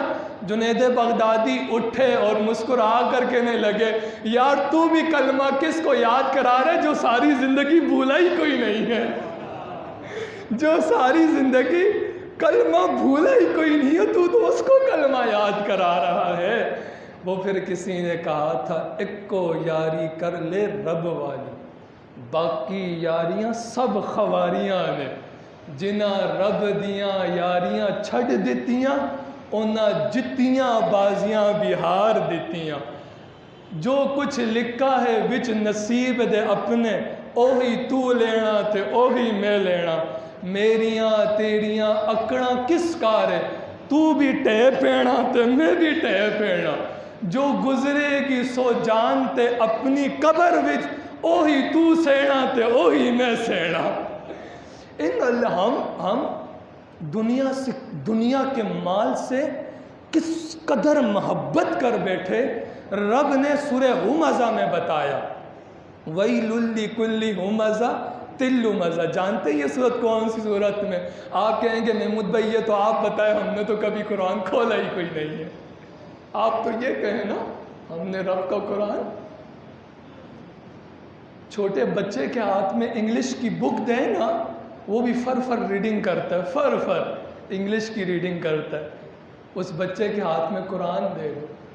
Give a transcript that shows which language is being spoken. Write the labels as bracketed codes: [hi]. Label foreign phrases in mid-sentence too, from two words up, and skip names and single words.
[ur] جنید بغدادی اٹھے اور مسکرا کر کہنے لگے یار تو بھی کلمہ کس کو یاد کرا رہے جو ساری زندگی بھولا ہی کوئی نہیں ہے، جو ساری زندگی کلمہ بھولا ہی کوئی نہیں ہے، تو اس کو کلمہ یاد کرا رہا ہے۔ وہ پھر کسی نے کہا تھا ایک کو [pa] یاری کر لے رب والی، باقی یاریاں سب خواریاں نے، جنہ رب دیاں یاریاں چھڑ دیتیاں انہاں جتیاں بازیاں بہار دیتیاں، جو کچھ لکھا ہے وچ نصیب دے اپنے اوہی تو لینا تے اوہی میں لینا، میریاں تیریاں اکڑاں کس کارے، تو بھی ٹے پینا تے میں بھی ٹے پینا، جو گزرے گی سو جان تے اپنی قبر وچ اوہی تو سینا تے اوہی میں سینا۔ [ur] ہم دنیا کے مال سے کس قدر محبت کر بیٹھے، رب نے سورہ ہمزہ میں بتایا [ar] وَيْلٌ لِكُلِّ هُمَزَةٍ لُمَزَةٍ۔ [ur] جانتے ہیں یہ صورت کون سی صورت میں؟ آپ کہیں گے محمود بھائی یہ تو آپ بتائیں، ہم نے تو کبھی قرآن کھولا ہی کوئی نہیں ہے۔ آپ تو یہ کہیں نا ہم نے رب کا قرآن، چھوٹے بچے کے ہاتھ میں انگلش کی بک دیں نا وہ بھی فر ریڈنگ کرتا ہے، فر انگلش کی ریڈنگ کرتا ہے، اس بچے کے ہاتھ میں قرآن دے دو۔